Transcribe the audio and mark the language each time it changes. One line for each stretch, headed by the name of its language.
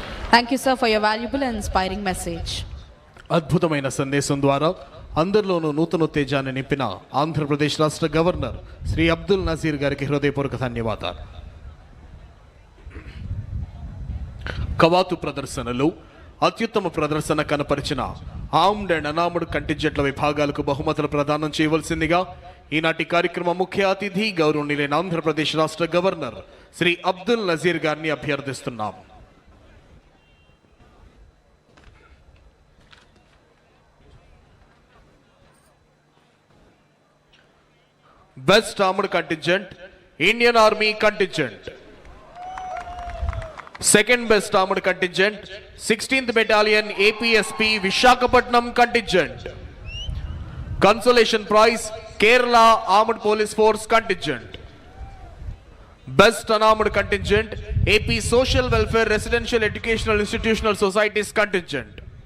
English: Thank you, sir, for your valuable and inspiring message.
Telugu: అద్భుతమైన సందేశం ద్వారా అందరిలోనూ నూతన ఉత్తేజాన్ని నింపిన ఆంధ్రప్రదేశ్ రాష్ట్ర గవర్నర్ శ్రీ అబ్దుల్ నజీర్ గారికి హృదయపూర్వక ధన్యవాదాలు. కవాతు ప్రదర్శనలు అత్యుత్తమ ప్రదర్శన కనపరిచిన ఆర్మ్డ్ అండ్ అన్ఆర్మ్డ్ కంటింజెంట్ల విభాగాలకు బహుమతులు ప్రదానం చేయవలసిందిగా ఈనాటి కార్యక్రమ ముఖ్య అతిథి గౌరవనీయులైన ఆంధ్రప్రదేశ్ రాష్ట్ర గవర్నర్ శ్రీ అబ్దుల్ నజీర్ గారిని అభ్యర్థిస్తున్నాం.
English: Best armed contingent Indian army contingent. Second best armed contingent 16th Battalion APSP Visakhapatnam contingent. Consolation prize Kerala Armed Police Force contingent. Best unarmed contingent AP Social Welfare Residential Educational Institutional Societies contingent.